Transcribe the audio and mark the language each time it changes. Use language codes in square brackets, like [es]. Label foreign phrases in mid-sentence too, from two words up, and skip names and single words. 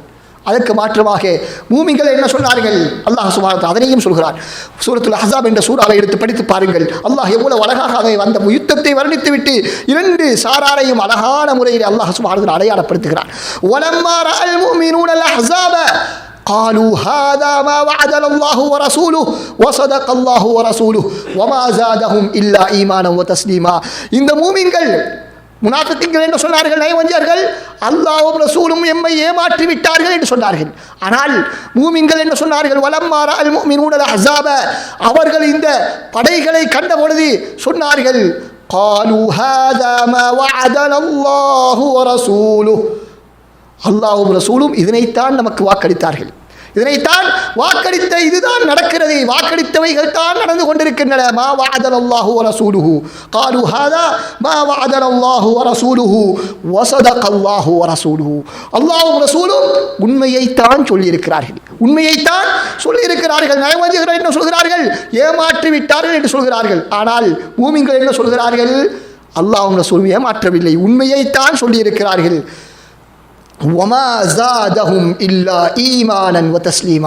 [ta] அதற்கு மாற்றமாக மூமின்கள் என்ன சொன்னார்கள்? [ar] الله سبحانه وتعالى [ta] அதனையும் சொல்கிறார். சூரத்துல் அஹ்ஸாப் என்ற சூராவை எடுத்து படித்து பாருங்கள். அல்லாஹ் எவ்வளவு அழகாக அதை அந்த யுத்தத்தை வர்ணித்துவிட்டு இரண்டு சாராரையும் அழகான முறையில் [ar] الله سبحانه وتعالى [ta] அடையாளப்படுத்துகிறார். [ar] ولما رأى المؤمنون الأحزاب قالوا هذا ما وعدنا الله ورسوله وصدق الله ورسوله وما زادهم الا ايمانا وتسليما. [ta] இந்த மூமின்கள், முனாஃபிகீன்கள் என்ன சொன்னார்கள்? நயவஞ்சகர்கள் அல்லாஹ்வும் ரசூலும் எம்மை ஏமாற்றி விட்டார்கள் என்று சொன்னார்கள். ஆனால் மூமின்கள் என்ன சொன்னார்கள்? [ar] ولما رأى المؤمنون الأحزاب, [ta] அவர்கள் இந்த படைகளை கண்ட பொழுது சொன்னார்கள், [ar] قالوا هذا ما وعدنا الله ورسوله, [ta] அல்லாஹ்வும் ரசூலும் இதனைத்தான் நமக்கு வாக்களித்தார்கள், இதனைத்தான் வாக்களித்த, இதுதான் நடக்கிறது, வாக்களித்தவைகள் தான் நடந்து கொண்டிருக்கின்றன. [ar] ما وعدنا الله ورسوله قالوا هذا ما وعدنا الله ورسوله وصدق الله ورسوله. [ta] அல்லாஹ்வும் ரசூலும் உண்மையைத்தான் சொல்லி இருக்கிறார்கள், உண்மையைத்தான் சொல்லி இருக்கிறார்கள். நயவஞ்சகர்கள் என்ன சொல்கிறார்கள்? ஏமாற்றி விட்டார்கள் என்று சொல்கிறார்கள். ஆனால் மூமின்கள் என்ன சொல்கிறார்கள்? அல்லாஹ்வும் ரசூலும் ஏமாற்றவில்லை, உண்மையைத்தான் சொல்லி இருக்கிறார்கள். [ar] وما زادهم إلا إيمانا وتسليما.